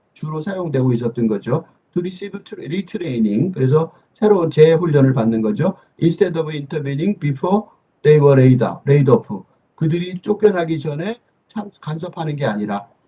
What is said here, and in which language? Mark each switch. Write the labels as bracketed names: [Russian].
[Korean] 주로 사용되고 있었던 거죠. [English] To receive retraining. [Korean] 그래서 새로운 재훈련을 받는 거죠. [English] Instead of intervening before they were laid off. [Korean] 그들이 쫓겨나기 전에 참 간섭하는 게 아니라.